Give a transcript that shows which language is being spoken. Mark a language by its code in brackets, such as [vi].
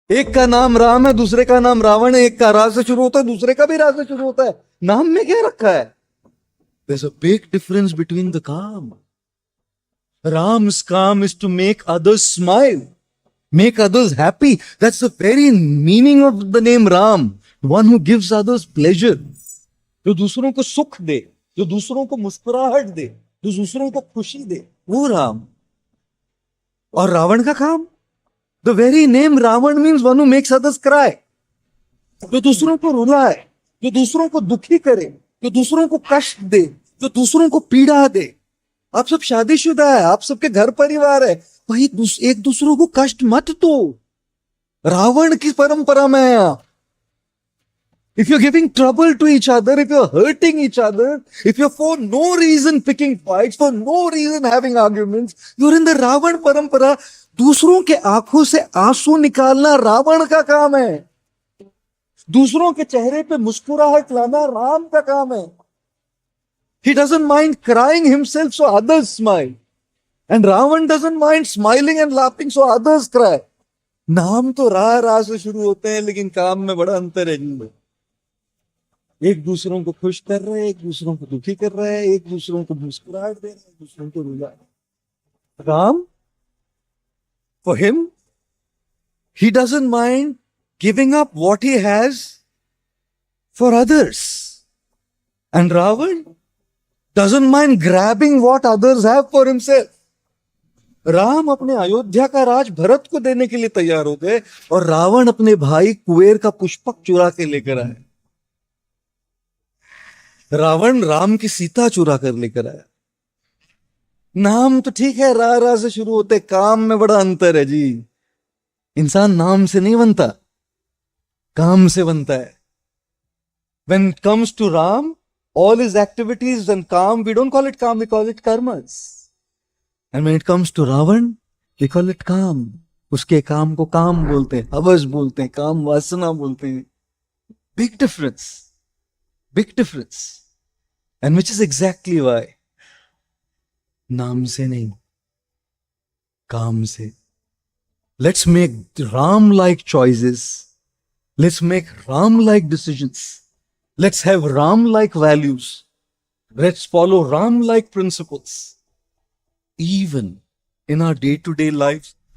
[hi] एक का नाम राम है, दूसरे का नाम रावण है। एक का रा से शुरू होता है, दूसरे का भी रा से शुरू होता है। नाम में क्या रखा है? [en] There's a big difference between the calm. Ram's calm is to make others smile, make others happy. That's the very meaning of the name Ram. One who gives others pleasure. [hi] जो दूसरों को सुख दे, जो दूसरों को मुस्कुराहट दे, जो दूसरों को खुशी दे, वो राम। और रावण का काम, [en] The very name Ravan means one who makes others cry. [hi] जो दूसरों को रुलाए, जो दूसरों को दुखी करे, जो दूसरों को कष्ट दे, जो दूसरों को पीड़ा दे। आप सब शादीशुदा है, आप सबके घर परिवार है, भाई एक दूसरों को कष्ट मत दो। रावण की परंपरा में है आप। [en] If you're giving trouble to each other, if you're hurting each other, if you're for no reason picking fights, for no reason having arguments, you're in the [hi] Ravan परंपरा। दूसरों के आंखों से आंसू निकालना रावण का काम है। दूसरों के चेहरे पे मुस्कुराहट लाना राम का काम है। [en] He doesn't mind crying himself so others smile. And Ravan doesn't mind smiling and laughing so others cry. [hi] नाम तो रा से शुरू होते हैं, लेकिन काम में बड़ा अंतर है जिनमें। एक दूसरों को खुश कर रहे हैं, एक दूसरों को दुखी कर रहे हैं, एक दूसरों को मुस्कुराहट दे रहे हैं, एक दूसरों को रुला रहे हैं। [en] Ram, for him, he doesn't mind giving up what he has for others. And Ravan doesn't mind grabbing what others have for himself. [hi] Ram अपने अयोध्या का राज भरत को देने के लिए तैयार हो गए, और रावण अपने भाई कुबेर का पुष्पक चुरा के लेकर आए। रावण राम की सीता चुरा कर लेकर आया। नाम तो ठीक है, रा से शुरू होते, काम में बड़ा अंतर है जी। इंसान नाम से नहीं बनता, काम से बनता है। [en] When it comes to Ram, all his activities and calm, we don't call it calm, we call it karmas. And when it comes to Ravan, we call it calm. [hi] उसके काम को काम बोलते हैं, हवस बोलते हैं, काम वासना बोलते हैं। [en] Big difference. Big difference. And which is exactly why [hi] नाम से नहीं, काम से। [en] Let's make Ram-like choices. Let's make Ram-like decisions. Let's have Ram-like values. Let's follow Ram-like principles. Even in our day-to-day lives,